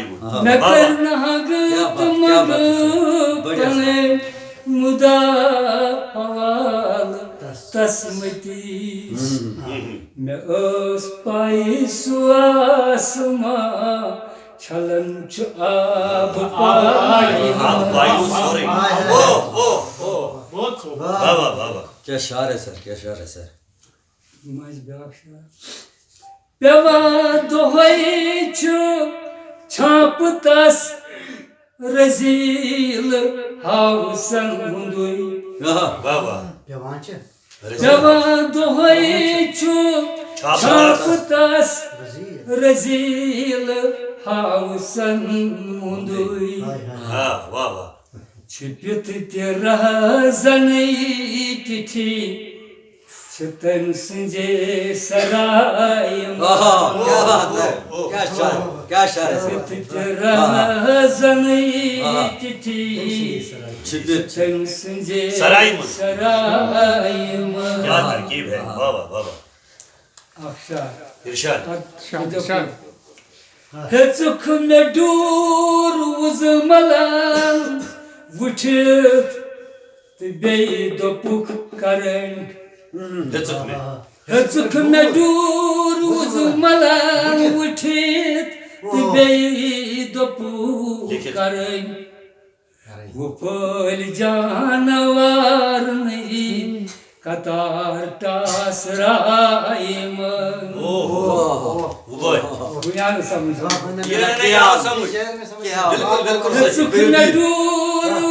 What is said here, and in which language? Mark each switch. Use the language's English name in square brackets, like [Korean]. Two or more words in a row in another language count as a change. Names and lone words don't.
[Kashmiri] مےٚ کٔرِ ناگہٕ تہٕ منٛگہٕ پنٕنۍ مُدا حوالہٕ تسمٔتِس مےٚ ٲس پَے سُہ آسمان چھلن چھُ آبہٕ پایہِ [Urdu] کیا شعر ہے سر کیا شعر ہے سر [Kashmiri] پیوان دۄہے چھُ چھاپہٕ تس رزیٖل ہاوسن ہُنٛدُے پیوان دۄہے چھُ چھاپہٕ تس رزیٖل ہاوسن ہُنٛدُے چھُپِتھ تہِ رہزنٕے تِتھی چھِ تٔمۍ سٕنٛزے سرایہِ [Urdu] کیا بات ہے کیا شعر ہے [Kashmiri] چھُپِتھ تہِ رہزنٕے تِتھی چھِ تٔمۍ سٕنٛزے سرایہِ منٛز [Urdu] کیا ترکیب ہے واہ واہ واہ [Kashmiri] اکھ شعر [Urdu] ارشاد [Kashmiri] ہیژٕکھ مےٚ ڈوٗر وُزملن وٕچھِتھ تہٕ بیٚیہِ دوٚپُکھ کرنٹ ہیژٕکھ مےٚ ڈوٗر وُزملن وٕچھِتھ تہٕ بیٚیہِ دوٚپُکھ کرنٹ وُپھٲلۍ جانوارنٕے قطار ٹاسرایہِ منٛز ہیژٕکھ مےٚ ڈوٗر